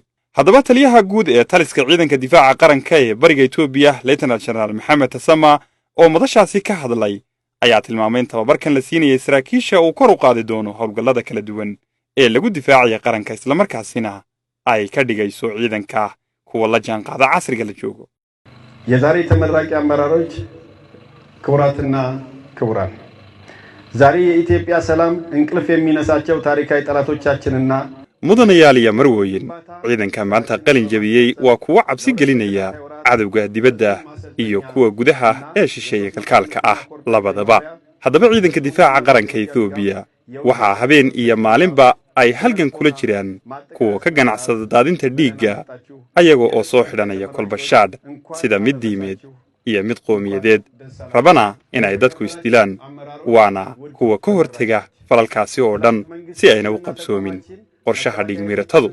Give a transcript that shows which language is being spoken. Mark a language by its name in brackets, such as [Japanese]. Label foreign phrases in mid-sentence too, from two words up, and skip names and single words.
[Somali] haddaba taliyaha guud ee taliska ciidanka difaaca qaranka ee bariga Itoobiya [English] Lieutenant General [Somali] Maxamed Tasama oo madashaasi ka hadlay ayaa tilmaamay in tababarkan la siinayay saraakiisha uu kor u qaadi doono hawlgallada kala duwan ee lagu difaacayo qaranka isla markaasina ay ka dhigayso ciidanka kuwa la jaanqaada casriga la joogo. [Amharic] የዛሬ ተመራቂ አመራሮች ክቡራትና ክቡራን ዛሬ የኢትዮጵያ ሰላም እንቅልፍ የሚነሳቸው ታሪካዊ ጠላቶቻችንና [Somali] mudanayaal iyo marwooyin ciidanka maanta qalin jabiyey waa kuwa cabsi gelinaya cadawga dibadda iyo kuwa gudaha ee shisheeye kalkaalka ah labadaba. haddaba ciidanka difaaca qaranka Itoobiya waxaa habeen iyo maalinba ay halgan kula jiraan kuwa ka ganacsada daadinta dhiigga ayaga oo soo xidhanaya kolbashaad sida mid diimeed iyo mid qowmiyadeed rabana inay dadku isdilaan waana kuwa ka hortaga falalkaasi oo dhan si ayna u qabsoomin qorshaha dhigmiratadu.